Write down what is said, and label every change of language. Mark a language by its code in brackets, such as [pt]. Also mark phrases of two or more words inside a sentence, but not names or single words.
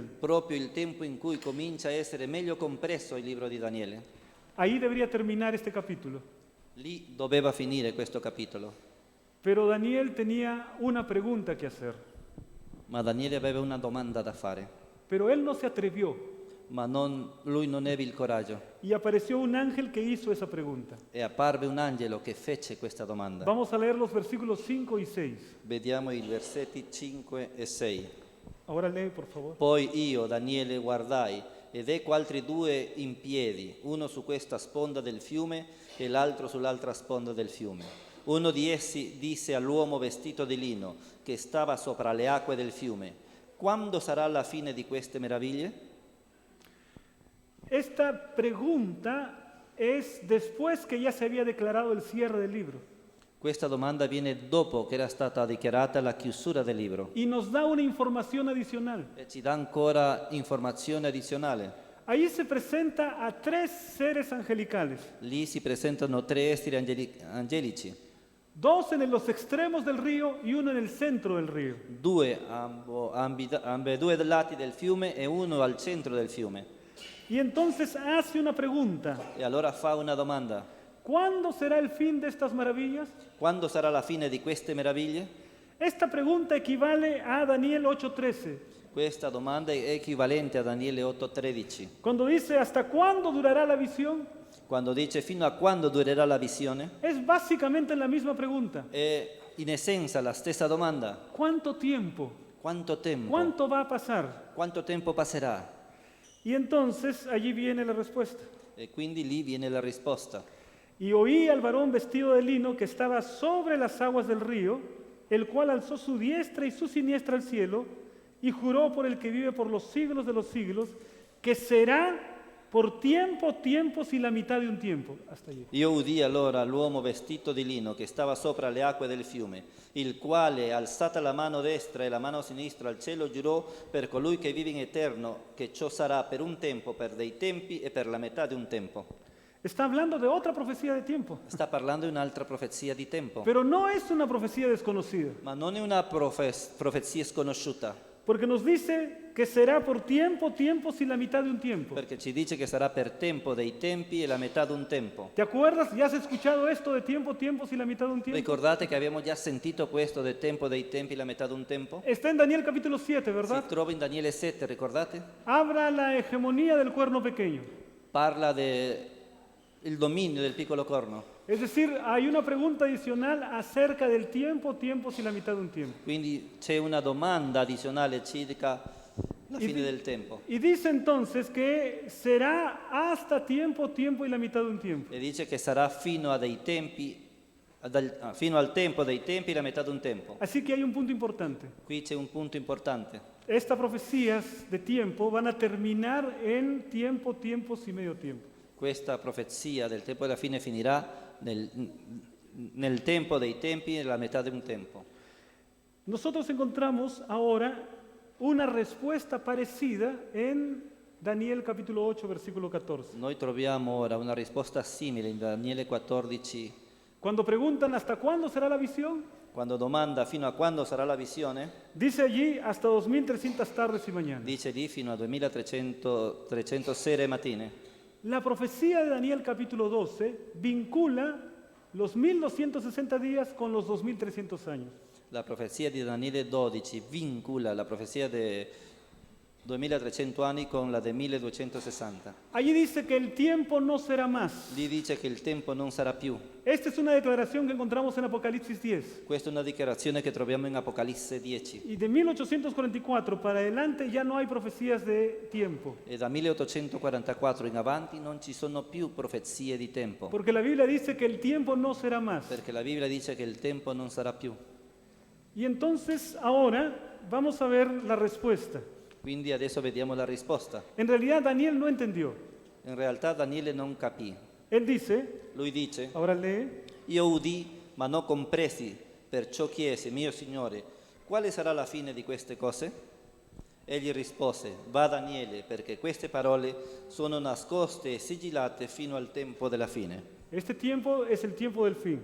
[it] Proprio il tempo in cui comincia a essere meglio compreso il libro di Daniele. [es] Ahí debería terminar este capítulo. [it] Lì doveva finire questo capitolo. [es] Pero Daniel tenía una pregunta que hacer. [it] Ma Daniele aveva una domanda da fare, [es] Pero él no se atrevió [it] ma lui non ebbe il coraggio [es] y apareció un ángel que hizo esa pregunta. [it] e apparve un angelo che fece questa domanda. [es] Vamos a leer los versículos 5 y 6. [it] Vediamo i versetti 5 e 6. [es] Ahora lee, por favor. [it] Poi io, Daniele, guardai ed ecco altri due in piedi, uno su questa sponda del fiume e l'altro sull'altra sponda del fiume. Uno di essi disse all'uomo vestito di lino che stava sopra le acque del fiume: quando sarà la fine di queste meraviglie? [es] Esta pregunta es después que ya se había declarado el cierre del libro [it] Questa domanda viene dopo che era stata dichiarata la chiusura del libro [es] y nos da una información adicional. [it] e ci dà ancora informazione addizionale. [es] Allí se presenta a 3 seres angelicales, [it] Lì si presentano tre esseri angelici, [es] 2 en los extremos del río y 1 en el centro del río. [it] due ambedue lati del fiume e uno al centro del fiume. [es] Y entonces hace una pregunta: [it] E allora fa una domanda: [es] ¿cuándo será el fin de estas maravillas? [it] quando sarà la fine di queste meraviglie? [es] Esta pregunta equivale a Daniel 8:13, [it] Questa domanda è equivalente a Daniele 8:13, [es] cuando dice ¿hasta cuándo durará la visión? [it] quando dice fino a quando durerà la visione. [es] Es básicamente la misma pregunta. [it] È in essenza la stessa domanda: [es] ¿Cuánto tiempo? [it] quanto tempo? [es] ¿Cuánto va a pasar? [it] Quanto tempo passerà? [es] Y entonces allí viene la respuesta. [it] E quindi lì viene la risposta. [es] Y oí al varón vestido de lino que estaba sobre las aguas del río, el cual alzó su diestra y su siniestra al cielo y juró por el que vive por los siglos de los siglos, que será por tiempos y la mitad de un tiempo. Hasta allí. [it] Io udii allora l'uomo vestito di lino che stava sopra le acque del fiume, il quale, alzata la mano destra e la mano sinistra al cielo, giurò per colui che vive in eterno che ciò sarà per un tempo, per dei tempi e per la metà di un tempo. [es] Está hablando de otra profecía de tiempo, [it] Sta parlando di un'altra profezia di tempo, [es] pero no es una profecía desconocida. [it] ma non è una profezia sconosciuta, [es] Porque nos dice que será por tiempo, tiempos y la mitad de un tiempo. [it] Perché ci dice che sarà per tempo dei tempi e la metà di un tempo. [es] ¿Te acuerdas? ¿Ya has escuchado esto de tiempo, tiempos y la mitad de un tiempo? [it] Ricordate che abbiamo già sentito questo del tempo dei tempi e la metà di un tempo? [es] Está en Daniel capítulo 7, ¿verdad? [it] Si trova in Daniele 7, ricordate? [es] Habla la hegemonía del cuerno pequeño. [it] Parla del dominio del piccolo corno. [es] Es decir, hay una pregunta adicional acerca del tiempo, tiempos y la mitad de un tiempo. [it] Quindi c'è una domanda addizionale circa la fine del tempo. [es] Y dice entonces que será hasta tiempo, tiempo y la mitad de un tiempo. [it] E dice che sarà fino fino al tempo dei tempi e la metà di un tempo. [es] Así que hay un punto importante. [it] Qui c'è un punto importante. [es] Estas profecías de tiempo van a terminar en tiempo, tiempos y medio tiempo. [it] Questa profezia del tempo della fine finirà nel tempo dei tempi e nella metà di un tempo. [es] Nosotros encontramos ahora una respuesta parecida en Daniel capítulo 8, versículo 14. [it] Noi troviamo ora una risposta simile in Daniele 14, [es] Cuando preguntan hasta cuándo será la visión, [it] quando domanda fino a quando sarà la visione, [es] dice allí hasta 2300 tardes y mañanas. [it] dice lì fino a 2300 sere e mattine. [es] La profecía de Daniel capítulo 12 vincula los 1260 días con los 2300 años. [it] La profezia di Daniele 12 vincula la profezia di 2300 anni con la del 1260. [es] Allí dice que el tiempo no será más. [it] Lì dice che il tempo non sarà più. [es] Esta es una declaración que encontramos en Apocalipsis 10. [it] Questa è una dichiarazione che troviamo in Apocalisse 10. [es] Y de 1844 para adelante ya no hay profecías de tiempo. [it] E da 1844 in avanti non ci sono più profezie di tempo, [es] Porque la Biblia dice que el tiempo no será más. [it] perché la Bibbia dice che il tempo non sarà più. [es] Y entonces ahora vamos a ver la respuesta. [it] Quindi adesso vediamo la risposta. [es] En realidad Daniel no entendió. [it] In realtà Daniele non capì. [es] Él dice, [it] Lui dice: [es] ahora lee, [it] io udì, ma non compresi, perciò chiesi, mio Signore, quale sarà la fine di queste cose? Egli rispose: va Daniele, perché queste parole sono nascoste e sigillate fino al tempo della fine. [es] este tiempo es el tiempo del fin.